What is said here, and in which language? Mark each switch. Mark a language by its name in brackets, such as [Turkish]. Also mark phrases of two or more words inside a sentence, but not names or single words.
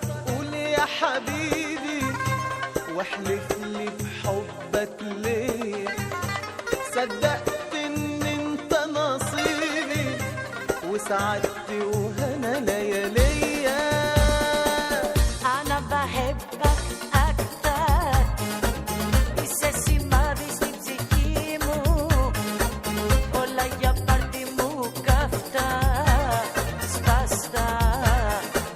[Arabic] قول يا حبيبي واحلف لي بحبك ليه. صدقت ان انت نصيبي وسعدتي وهنا لياليا. أنا بحبك أكتر. [Greek] Είσαι σημάδι στην ψυχή μου. Όλα για πάρτι μου καυτά. Σπαστά